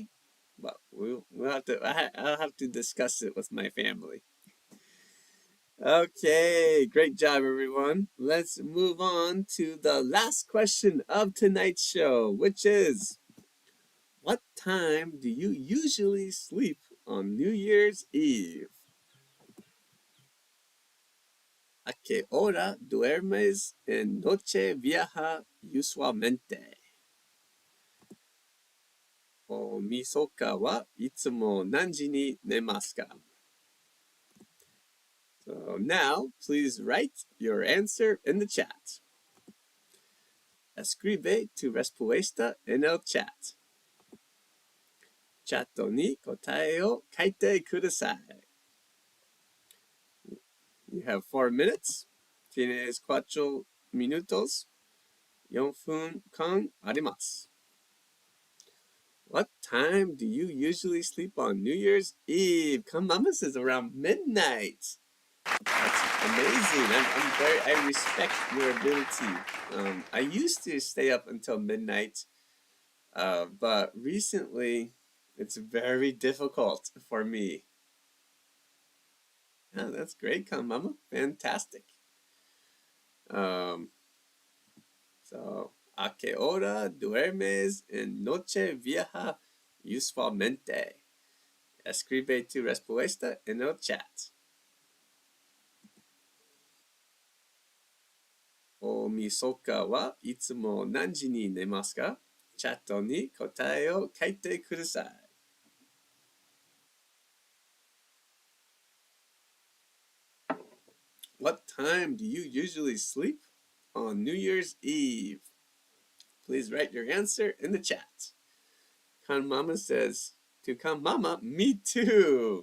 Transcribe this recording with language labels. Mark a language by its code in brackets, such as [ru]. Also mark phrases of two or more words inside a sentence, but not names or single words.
[en] But I'll have to discuss it with my family. Okay, great job, everyone. Let's move on to the last question of tonight's show, which is, what time do you usually sleep on New Year's Eve? [es] ¿A qué hora duermes en Nochevieja usualmente? [ja] おみそかはいつも何時に寝ますか? [en] So now, please write your answer in the chat. [es] Escribe tu respuesta en el chat. [ja] チャットに答えを書いてください. [en] You have 4 minutes. [es] Tienes 4 minutos. [ja] 4 分間あります. [en] What time do you usually sleep on New Year's Eve? Mama says around midnight. That's amazing. I respect your ability. I used to stay up until midnight, but recently it's very difficult for me. Yeah, that's great, Mama. Fantastic. So, [es] ¿a qué hora duermes en Nochevieja usualmente? Escribe tu respuesta en el chat. [ja] おみそかはいつも何時に寝ますか? チャットに答えを書いてください. [en] What time do you usually sleep on New Year's Eve? Please write your answer in the chat. Mama says, to Mama, me too.